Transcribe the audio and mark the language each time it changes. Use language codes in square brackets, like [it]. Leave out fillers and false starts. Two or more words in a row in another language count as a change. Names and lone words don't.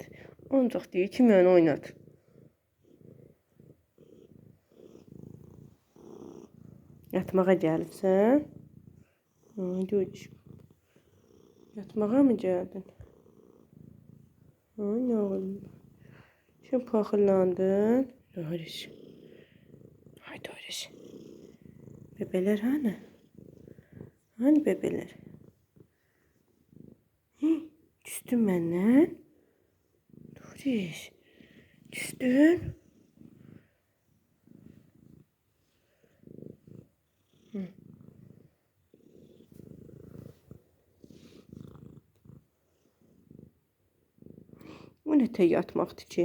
[az] Ancaq deyir ki, məni oynat. Yatmağa gəlibsən? [tr] Ay, Doriş. Yatmağa mı gəldin? Ay, ne oğlum. Sen paxırlandın. Doriş. Ay, Doriş. Bebeler hani? [az] Hani bebeler? Küstün məndən? Doriş. Küstün? O nə tək yatmaqdır ki?